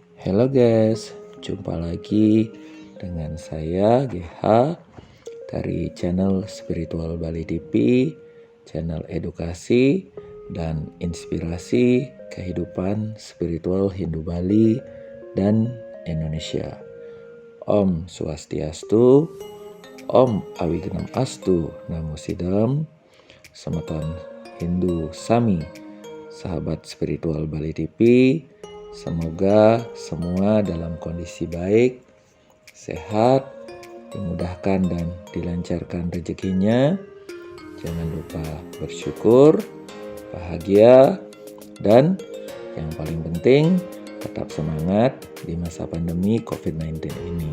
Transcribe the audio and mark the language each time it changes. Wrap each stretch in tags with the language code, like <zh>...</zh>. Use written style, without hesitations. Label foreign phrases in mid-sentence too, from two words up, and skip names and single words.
<id>Halo guys, jumpa lagi dengan saya GH dari channel Spiritual Bali TV, channel edukasi dan inspirasi kehidupan spiritual Hindu Bali dan Indonesia.</id> <sa>Om Swastiastu, Om Awignam Astu, Namo Sidam,</sa> <ban>Semeton Hindu Sami,</ban> <id>sahabat spiritual Bali TV. Semoga semua dalam kondisi baik, sehat, dimudahkan dan dilancarkan rezekinya. Jangan lupa bersyukur, bahagia, dan yang paling penting tetap semangat di masa pandemi COVID-19 ini.</id>